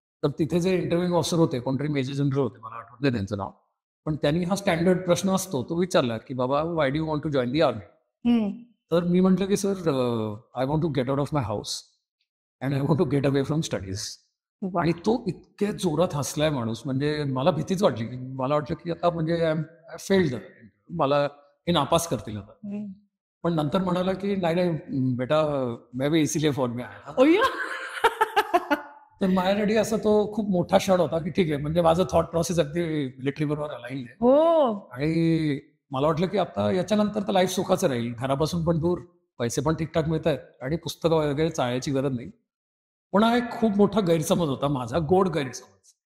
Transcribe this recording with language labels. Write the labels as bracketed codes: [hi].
[mr] तर तिथे जे इंटरव्ह्यू ऑफिसर होते, कोणतरी मेजर जनरल होते, मला आठवत नाही त्यांचं नाव, पण त्यांनी हा स्टँडर्ड प्रश्न असतो तो विचारला की बाबा, [en] Why do you want to join the army? [mr] तर मी म्हटलं की [en] Sir, I want to get out of my house and I want to get away from studies. [mr] आणि तो इतक्या जोरात हसलाय माणूस, म्हणजे मला भीतीच वाटली की मला वाटलं की आता म्हणजे [en] I failed, [mr] मला हे नापास करतील आता. पण नंतर म्हणाला की नाही [hi] बेटा, मैं भी इसीलिए फौज में आया. [mr] तर माझ्यासाठी असं तो खूप मोठा क्षण होता की ठीक आहे, म्हणजे माझं थॉट प्रोसेस अगदी मिलिटरी बरोबर अलाइन आहे. आणि मला वाटलं की आता याच्यानंतर तर लाईफ सुखाचं राहील, घरापासून पण दूर, पैसे पण ठीकठाक मिळत आहेत आणि पुस्तकं वगैरे चाळायची गरज नाही. पण हा एक खूप मोठा गैरसमज होता माझा, गोड गैरसमज.